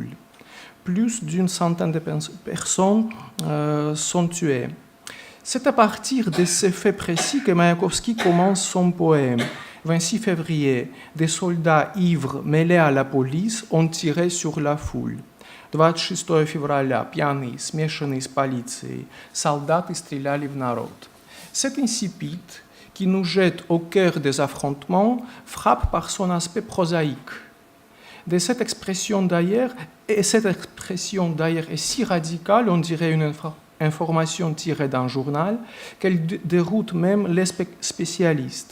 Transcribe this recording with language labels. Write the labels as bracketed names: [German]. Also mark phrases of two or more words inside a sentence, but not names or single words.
[French] Plus d'une centaine de personnes sont tuées. C'est à partir de ces faits précis que Mayakovsky commence son poème. 26 février, des soldats ivres mêlés à la police ont tiré sur la foule. [Russian] 26 февраля, пьяные, смешанные с полицией, солдаты стреляли в народ. [French] Cet incipit, qui nous jette au cœur des affrontements, frappe par son aspect prosaïque. De cette expression d'ailleurs est si radicale, on dirait une information tirée d'un journal, qu'elle déroute même les spécialistes.